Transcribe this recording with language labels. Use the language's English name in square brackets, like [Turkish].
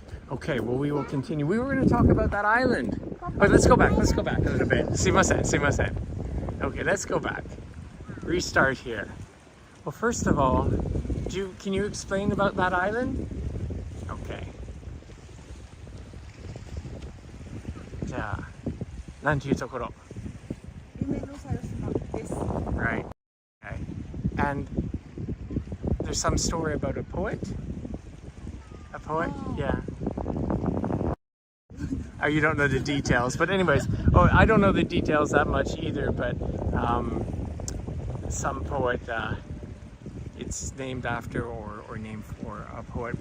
[English] Okay. Well, we will continue. We were going to talk about that island. But let's go back. Let's go back a little bit. [Japanese] すいません. [English] Okay. Let's go back. Restart here. Well, first of all, can you explain about that island? Okay. [Japanese] じゃあ、なんていうところ？夢の猿島です。 [English] Right. Okay. and there's some story about a poet. A poet, yeah. Oh, you don't know the details, but anyways, I don't know the details that much either, but some poet, it's named after or named for a poet.